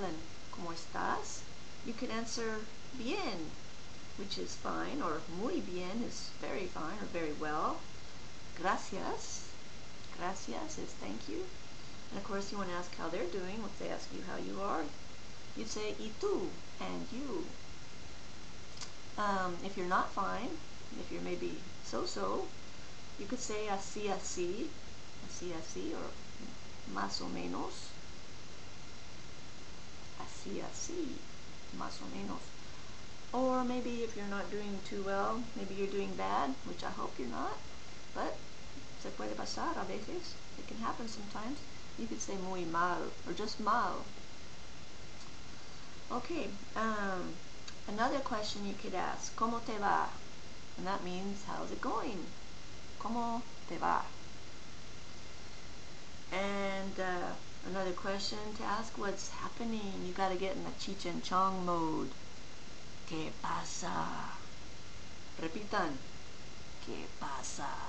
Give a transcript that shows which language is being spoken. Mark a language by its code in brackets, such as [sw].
[en] And ¿cómo estás? You could answer bien, which is fine, or [es] muy bien [en] is very fine or very well. Gracias. Gracias is thank you. And of course you want to ask how they're doing. If they ask you how you are, you'd say [es] y tú, [en] and you. If you're not fine, if you're maybe so-so, you could say [es] así así, or más o menos, así así, más o menos. [en] Or maybe if you're not doing too well, maybe you're doing bad, which I hope you're not, but [es] se puede pasar a veces, [en] it can happen sometimes. You could say [es] muy mal, [en] or just mal. Okay, Another question you could ask, [es] ¿Cómo te va? [en] And that means, how's it going? [es] ¿Cómo te va? [en] And another question to ask, what's happening? You got to get in the Cheech and Chong mode. [es] ¿Qué pasa? Repitan. ¿Qué pasa?